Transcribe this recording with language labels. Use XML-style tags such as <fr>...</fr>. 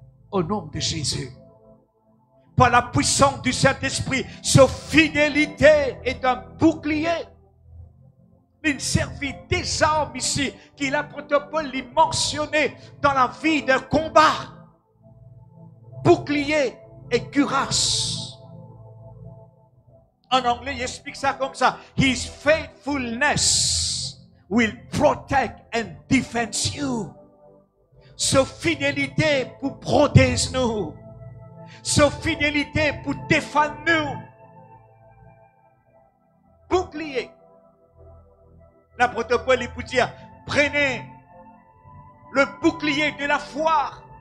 <fr>Au nom de Jésus. Par la puissance du Saint-Esprit, sa fidélité est un bouclier. Il servit des armes ici, qu'il a protocole les mentionné dans la vie d'un combat. Bouclier et cuirasse. En anglais, il explique ça comme ça.</fr> <en>His faithfulness will protect and defend you.</en> <fr>Sa fidélité pour protéger nous. Sa fidélité pour défendre nous. Bouclier. L'apôtre Paul, il peut dire, prenez le bouclier de la foi.</fr>